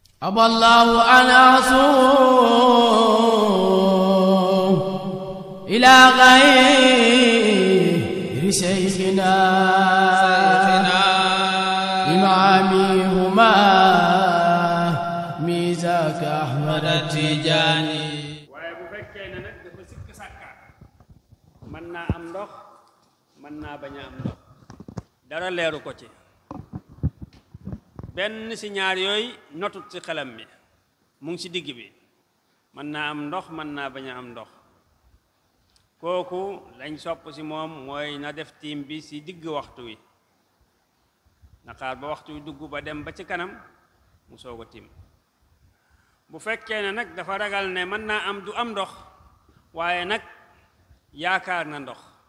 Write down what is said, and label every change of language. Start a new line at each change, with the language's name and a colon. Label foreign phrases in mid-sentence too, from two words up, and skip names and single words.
Arabic: أبى الله أن أصوم إلى غير شيخنا إمامهما ميزاك أحمد التجاني.
Wolof: waaye bu fekkee ne nag dafa sikk sàkka mën naa am ndox mën naa bañ a am ndox dara leeru ko ci benn ci ñaar yooyu notut ci xelam mi mu ngi ci digg bi mën naa am ndox mën naa bañ a am ndox kooku lañ sopp ci moom mooy na def tiim bi ci digg waxtu wi na xaar ba waxtu wi dugg ba dem ba ci kanam mu soog a tiim bu fekkee ne nag dafa ragal ne mën naa am du am ndox waaye nag yaakaar na ndox